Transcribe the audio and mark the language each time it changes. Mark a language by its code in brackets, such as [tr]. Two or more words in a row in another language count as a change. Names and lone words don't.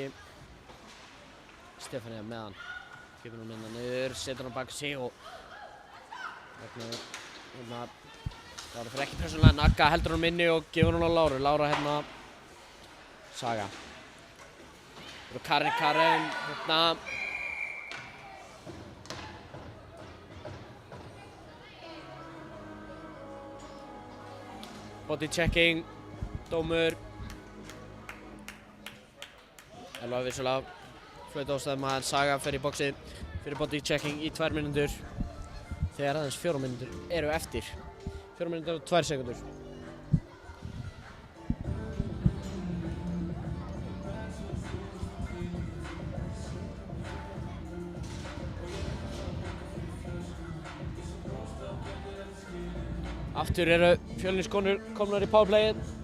[is] Stefania með hann. Kemur hann hérna niður, setur hann bak sig og hérna Lára fyrir ekki persónulega en Agga heldur hann inni og gefur hann á Láru. Lára hérna Saga. Og Karen hérna. [en] Body checking, [is] dómur. Elva vissulega flauta ástæðum að Saga fer í boxið fyrir [en] body checking [is] í 2 mínútur. Þegar aðeins 4 mínútur eru eftir. 4 mínútur og 2 sekundur. Aftur eru Fjölniskonur komnar í powerplayið.